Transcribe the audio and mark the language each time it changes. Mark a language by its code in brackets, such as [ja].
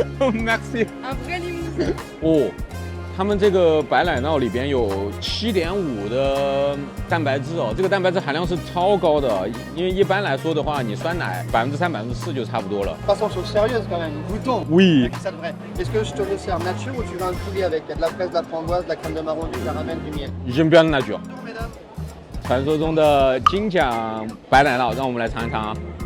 [fr] Merci。 哦。 [zh] 他们这个白奶酪里边有7.5的蛋白质哦，这个蛋白质含量是超高的，因为一般来说的话，你酸奶3%、4%就差不多了。 [fr] Passons aux sérieuses quand même. Goûtons. Oui. Ça devrait. Est-ce que je te le sers nature ou tu veux un poulet avec de la fraise, de la framboise, de la crème de marron, du caramel, du miel? J'aime bien la nature. [zh] 传说中的金奖白奶酪，让我们来尝一尝啊！